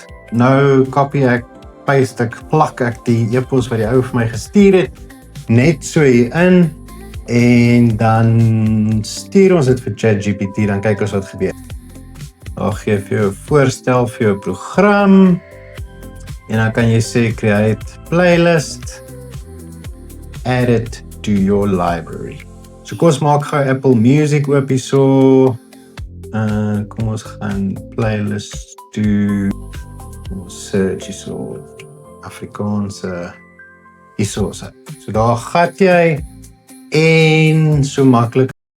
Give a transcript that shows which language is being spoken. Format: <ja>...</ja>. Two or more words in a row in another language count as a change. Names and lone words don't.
<af>Nou copy ek, paste ek, plak ek die e-pos wat die ou vir my gestuur het net so hier in en dan stuur ons dit vir ChatGPT, dan kyk ons wat gebeur. Daar gee vir jou 'n voorstel vir jou program en dan kan jy sê</af> <en>create playlist, add it to your library.</en> <af>So kom ons maak gou Apple Music oop hierso. Kom ons gaan</af> <en>playlist to search</en> <af>hierso Afrikaanse hierso. So daar gaan jy en so maklik</af>